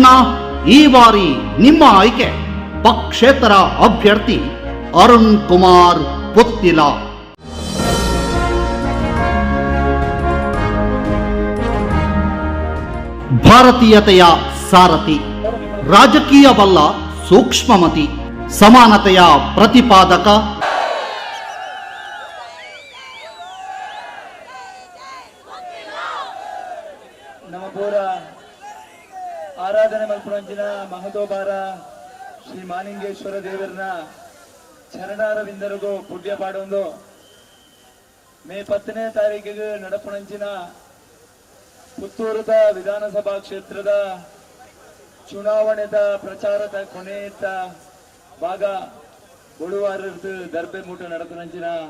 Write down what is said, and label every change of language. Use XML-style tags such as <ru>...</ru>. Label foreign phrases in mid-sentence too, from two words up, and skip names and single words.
<kn>ಈ ಬಾರಿ ನಿಮ್ಮ ಆಯ್ಕೆ ಪಕ್ಷೇತರ ಅಭ್ಯರ್ಥಿ ಅರುಣ್ ಕುಮಾರ್ ಪುತ್ತಿಲ. ಭಾರತೀಯತೆಯ ಸಾರಥಿ, ರಾಜಕೀಯವಲ್ಲ ಸೂಕ್ಷ್ಮಮತಿ, ಸಮಾನತೆಯ ಪ್ರತಿಪಾದಕ.</kn> <tcy>ನಮ್ಮ ಪೂರ ಆರಾಧನೆ ಮಲ್ಪುರಂಚಿನ ಮಹದೋಬಾರ ಶ್ರೀ ಮಾಲಿಂಗೇಶ್ವರ ದೇವರನ್ನ ಚರಣಾರವಿಂದರಿಗೂ ಪುಣ್ಯ ಪಾಡೊಂದು ಮೇ 10ನೇ ತಾರೀಕಿಗೆ ನಡಪುಣಂಚಿನ ಪುತ್ತೂರದ ವಿಧಾನಸಭಾ ಕ್ಷೇತ್ರದ ಚುನಾವಣೆದ ಪ್ರಚಾರದ ಕೊನೆಯ ಭಾಗ ಬುಳುವಾರದ್ದು ದರ್ಬೆ ಮೂಟ ನಡಪುಣಂಚಿನ</tcy>